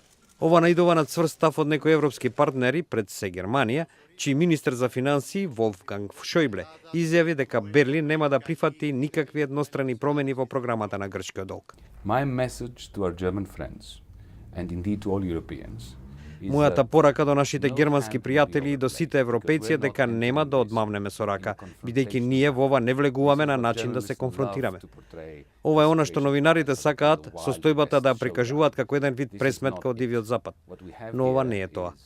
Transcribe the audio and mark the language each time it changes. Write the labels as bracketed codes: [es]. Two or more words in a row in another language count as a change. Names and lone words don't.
[mk] Ова наидува на цврст став од некои европски партнери, пред се Германија, чиј министер за финансии Волфганг Шојбле изјави дека Берлин нема да прифати никакви еднострани промени во програмата на грчкиот долг. [en] My message to our German friends and indeed to all Europeans. [mk] Мојата порака до нашите германски пријатели и до сите европејци е дека нема да одмамнеме со рака, бидејќи ние во ова не влегуваме на начин да се конфронтираме. Ова е она што новинарите сакаат, состојбата да ја прикажуваат како еден вид пресметка од дивиот запад. Но ова не е тоа.